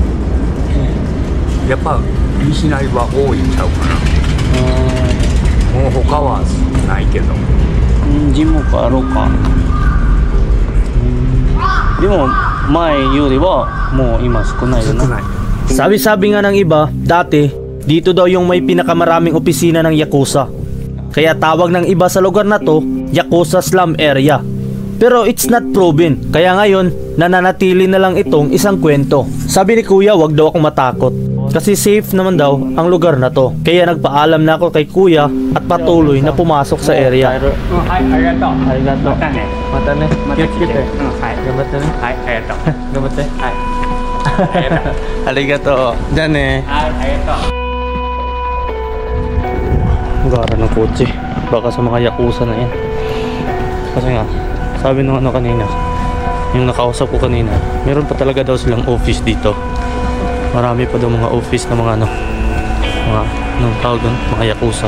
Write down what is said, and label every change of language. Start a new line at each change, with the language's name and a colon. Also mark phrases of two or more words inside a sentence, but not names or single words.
Japanese: やっぱ西成は多いんちゃうかな。もう他はないけど。事務所あろうか。でも前よりはもう今少ないよな。
Filipino: Sabi-sabi nga ng iba, dati dito daw yung may pinakamaraming opisina ng Yakuza. Kaya tawag ng iba sa lugar na to, Yakuza Slum Area.
English: Pero it's not proven,
Filipino: kaya ngayon nananatili na lang itong isang kwento. Sabi ni kuya, wag daw akong matakot. Kasi safe naman daw ang lugar na to. Kaya nagpaalam na ako kay kuya at patuloy na pumasok sa area.
Japanese: はい、ありがとう。ありがとう。またね。またね。また来て。気をつけて。はい。頑張ってね。はい、ありがとう。頑張って。はい。ありがとう。ありがとう。じゃあね。はい、ありがとう。
Filipino: Gara ng kotse. Baka sa mga yakuza na yan. Kasi nga, sabi nung ano kanina, yung nakausap ko kanina, meron pa talaga daw silang office dito. Marami pa daw mga office na mga ano, mga anong tawag doon, mga yakuza.